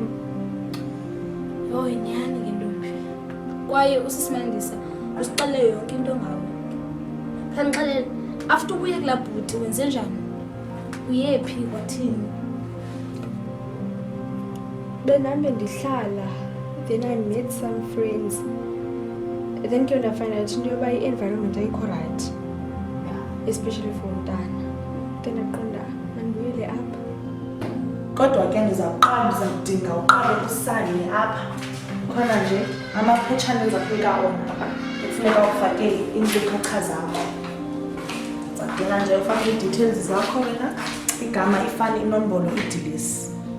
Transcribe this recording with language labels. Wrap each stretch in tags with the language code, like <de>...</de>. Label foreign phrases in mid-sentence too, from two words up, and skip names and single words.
<xh>Yho inyani ke ntombi. Kwaye usisimandisa usixele yonke into ngawe. Khanixelele after ukuye kulaa bhuti wenze njani? Uyephi kwathini? Benambe ndihlala,</xh> <en>then I met some friends.</en> <xh>Then ke ndafind out into yoba i-environment ayikho</xh> <en>right, especially for</en> <xh>umntana. Then ndaqonda mandibuyele apha. Kodwa ke ndizakudinga uqale usale apha. Khona nje amaphetshana endizakunika ona kufuneka ufake iinkcukacha zakho. Ndizadinga nje ufake ii-details zakho wena, igama, ifani, inombolo, idilesi.</xh>